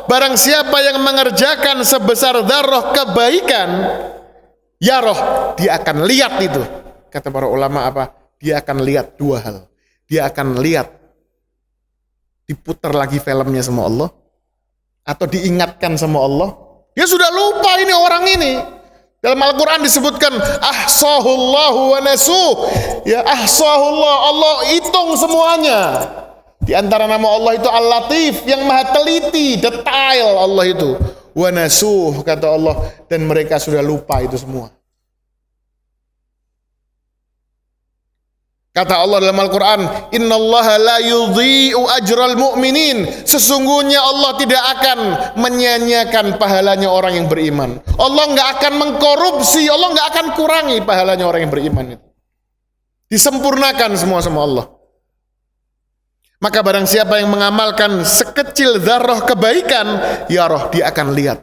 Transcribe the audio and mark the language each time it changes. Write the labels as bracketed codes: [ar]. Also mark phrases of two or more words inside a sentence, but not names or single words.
[id] Barang siapa yang mengerjakan sebesar dzarrah kebaikan, yarah, dia akan lihat itu. Kata para ulama apa? Dia akan lihat 2 hal. Dia akan lihat diputar lagi filmnya sama Allah, atau diingatkan sama Allah. Dia sudah lupa ini orang ini. Dalam Al-Quran disebutkan [ar] أحصاه الله ونسوه. [id] Ya, ahsahullah, Allah hitung semuanya. Di antara nama Allah itu Al-Latif, yang maha teliti, detail Allah itu. [ar] ونسوه, [id] kata Allah, dan mereka sudah lupa itu semua. Kata Allah dalam Al-Quran, [ar] إن الله لا يضيع أجر المؤمنين. [id] Sesungguhnya Allah tidak akan menyia-nyiakan pahalanya orang yang beriman. Allah nggak akan mengkorupsi, Allah nggak akan kurangi pahalanya orang yang beriman itu. Disempurnakan semua sama Allah. Maka barang siapa yang mengamalkan sekecil dzarrah kebaikan, ya roh, dia akan lihat.